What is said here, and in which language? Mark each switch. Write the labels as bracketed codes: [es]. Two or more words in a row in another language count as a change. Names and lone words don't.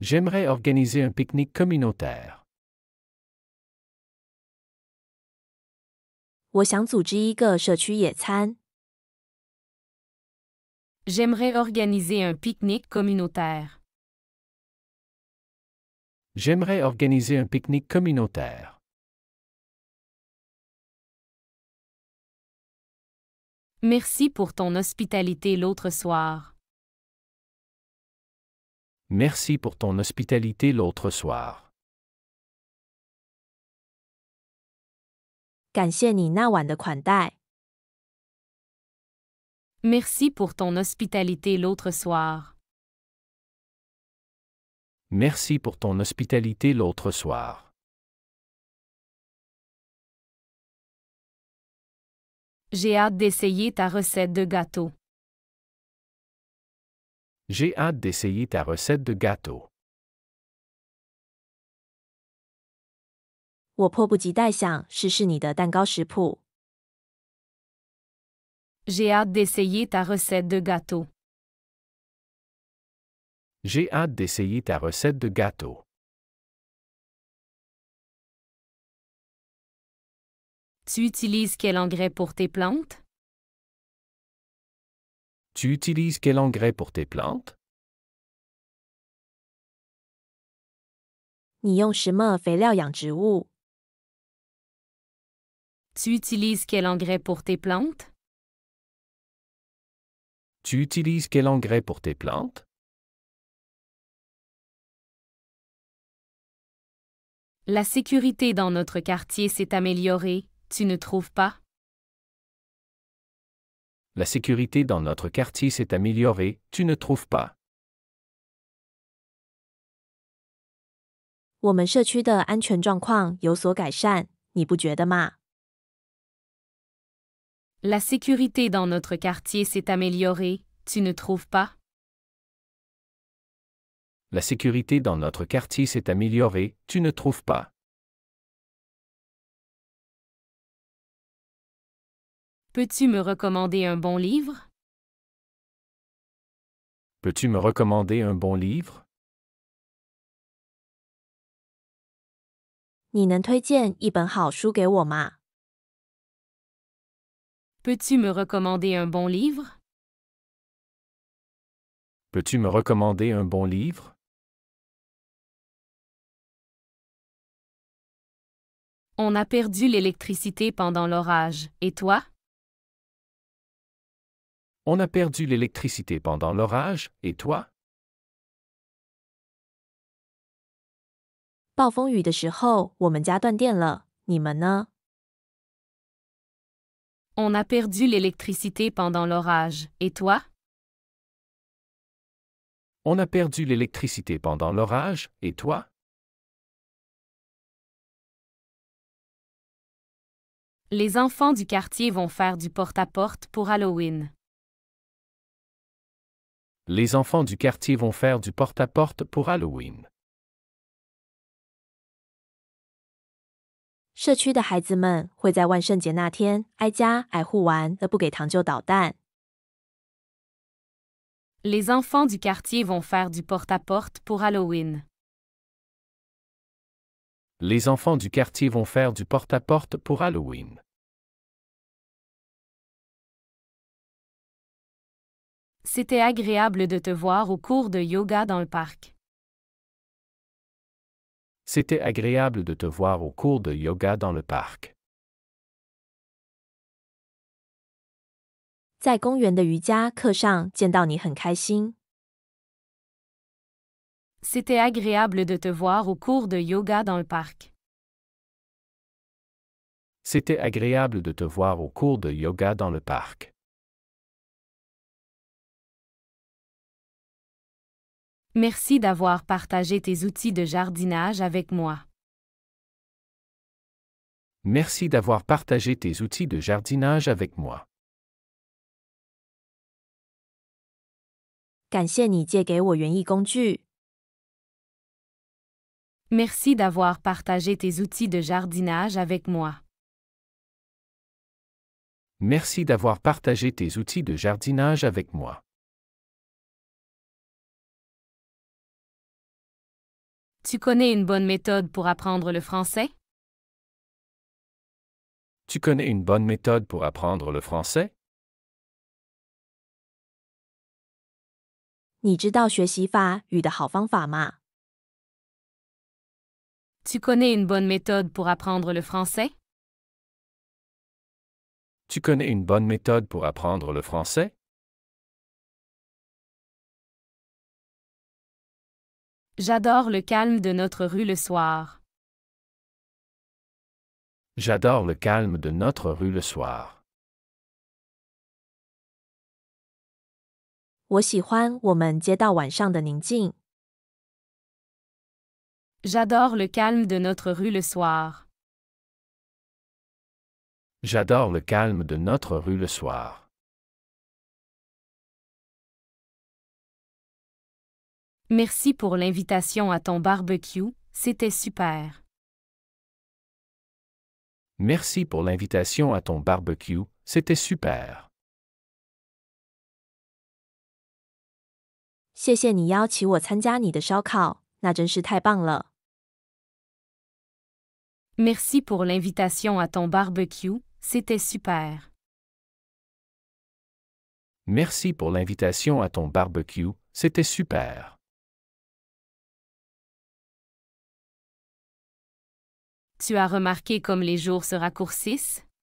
[fr] J'aimerais organiser un pique-nique communautaire. [zh] 我想组织一个社区野餐。 [fr] J'aimerais organiser un pique-nique communautaire. J'aimerais organiser un pique-nique communautaire. Merci pour ton hospitalité l'autre soir. Merci pour ton hospitalité l'autre soir. [zh] 感谢你那晚的款待。 [fr] Merci pour ton hospitalité l'autre soir. Merci pour ton hospitalité l'autre soir. J'ai hâte d'essayer ta recette de gâteau. J'ai hâte d'essayer ta recette de gâteau. [zh] 我迫不及待想试试你的蛋糕食谱。 [fr] J'ai hâte d'essayer ta recette de gâteau. J'ai hâte d'essayer ta recette de gâteau. Tu utilises quel engrais pour tes plantes? Tu utilises quel engrais pour tes plantes? [zh] 你用什么肥料养植物？ [fr] Tu utilises quel engrais pour tes plantes? Tu utilises quel engrais pour tes plantes? La sécurité dans notre quartier s'est améliorée, tu ne trouves pas? La sécurité dans notre quartier s'est améliorée, tu ne trouves pas? [zh] 我们社区的安全状况有所改善，你不觉得吗？ [fr] La sécurité dans notre quartier s'est améliorée, tu ne trouves pas? La sécurité dans notre quartier s'est améliorée, tu ne trouves pas? Peux-tu me recommander un bon livre? Peux-tu me recommander un bon livre? [zh] 你能推荐一本好书给我吗？ [fr] Peux-tu me recommander un bon livre? Peux-tu me recommander un bon livre? On a perdu l'électricité pendant l'orage, et toi? On a perdu l'électricité pendant l'orage, et toi? [zh] 暴风雨的时候，我们家断电了，你们呢？ [fr] On a perdu l'électricité pendant l'orage, et toi? On a perdu l'électricité pendant l'orage, et toi? Les enfants du quartier vont faire du porte-à-porte pour Halloween. Les enfants du quartier vont faire du porte-à-porte pour Halloween. [zh] 社区的孩子们会在万圣节那天挨家挨户玩，而不给糖就捣蛋。 [fr] Les enfants du quartier vont faire du porte-à-porte pour Halloween. Les enfants du quartier vont faire du porte-à-porte pour Halloween. C'était agréable de te voir au cours de yoga dans le parc. C'était agréable de te voir au cours de yoga dans le parc. [zh] 在公园的瑜伽课上见到你很开心。 [fr] C'était agréable de te voir au cours de yoga dans le parc. C'était agréable de te voir au cours de yoga dans le parc. Merci d'avoir partagé tes outils de jardinage avec moi. Merci d'avoir partagé tes outils de jardinage avec moi. [zh] 感谢你借给我园艺工具。 [fr] Merci d'avoir partagé tes outils de jardinage avec moi. Merci d'avoir partagé tes outils de jardinage avec moi. Tu connais une bonne méthode pour apprendre le français? Tu connais une bonne méthode pour apprendre le français? [zh] 你知道学习法语的好方法吗？ [fr] Tu connais une bonne méthode pour apprendre le français? Tu connais une bonne méthode pour apprendre le français? J'adore le calme de notre rue le soir. J'adore le calme de notre rue le soir. [zh] 我喜欢我们街道晚上的宁静。 [fr] J'adore le calme de notre rue le soir. J'adore le calme de notre rue le soir. Merci pour l'invitation à ton barbecue, c'était super. Merci pour l'invitation à ton barbecue, c'était super. [zh] 谢谢你邀请我参加你的烧烤，那真是太棒了。 [fr] Merci pour l'invitation à ton barbecue, c'était super. Merci pour l'invitation à ton barbecue, c'était super. Tu as remarqué comme les jours se raccourcissent?